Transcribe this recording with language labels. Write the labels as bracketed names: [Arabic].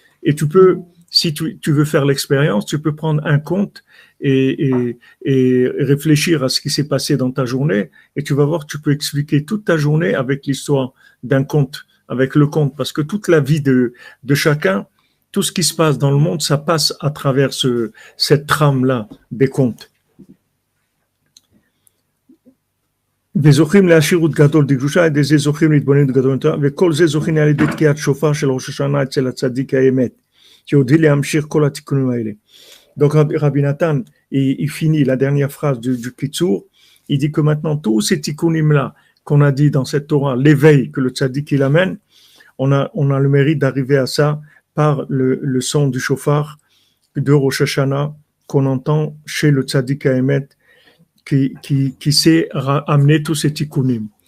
[French] Et tu peux, si tu veux faire l'expérience, tu peux prendre un conte et réfléchir à ce qui s'est passé dans ta journée, et tu vas voir que tu peux expliquer toute ta journée avec l'histoire d'un conte, avec le conte, parce que toute la vie de chacun, tout ce qui se passe dans le monde, ça passe à travers cette trame-là des contes. [Hebrew] וזוכים לעשירות גדול דקדושה, ידי זה זוכים להתבוננות גדול יותר, וכל זה זוכים על ידי תקיעת שופר של ראש השנה אצל הצדיק האמת, שהודיע להמשיך כל התיקונים האלה. [French] Donc Rabbi Nathan, il finit la dernière phrase du Kitsour, il dit que maintenant tous ces tikkunim-là qu'on a dit dans cette Torah, l'éveil que le tzaddik il amène, on a le mérite d'arriver à ça par le son du shofar de Rosh Hashanah qu'on entend chez le tzaddik Haemet qui sait amener tous ces tikkunim.